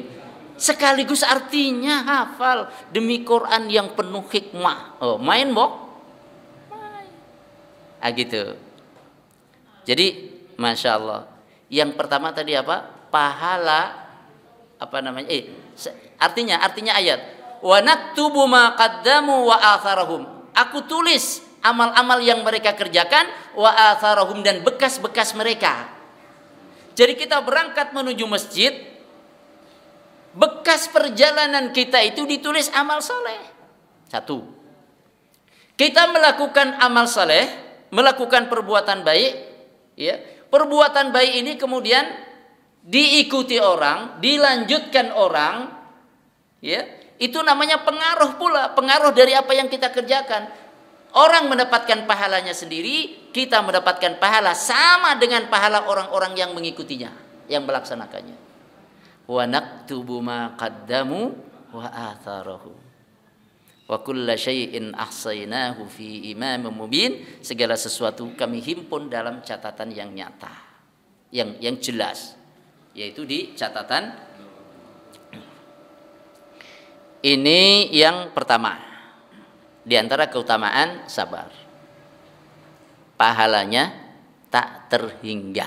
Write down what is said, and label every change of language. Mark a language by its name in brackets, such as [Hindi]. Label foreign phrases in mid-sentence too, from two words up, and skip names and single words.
[Indonesian] Sekaligus artinya hafal demi Quran yang penuh hikmah. Oh, main bok? Main. Gitu. Jadi, [Arabic] ما شاء الله. [Indonesian] Yang pertama tadi apa? Pahala apa namanya? Artinya ayat. [Arabic] ونكتب ما قدموا وآثارهم. [Indonesian] Aku tulis amal-amal yang mereka kerjakan, [Arabic] وآثارهم, [Indonesian] dan bekas-bekas mereka. Jadi kita berangkat menuju masjid, bekas perjalanan kita itu ditulis amal soleh. Satu, kita melakukan amal soleh, melakukan perbuatan baik, ya. Perbuatan baik ini kemudian diikuti orang, dilanjutkan orang, ya. Itu namanya pengaruh pula, pengaruh dari apa yang kita kerjakan. Orang mendapatkan pahalanya sendiri, kita mendapatkan pahala sama dengan pahala orang-orang yang mengikutinya, yang melaksanakannya. [Arabic] ونكتب ما قدموا وآثاره. وكل شيء أحصيناه في إمام مبين. [Indonesian] Segala sesuatu kami himpun dalam catatan yang nyata, yang jelas, yaitu di catatan. Ini yang pertama di antara keutamaan sabar. Pahalanya tak terhingga.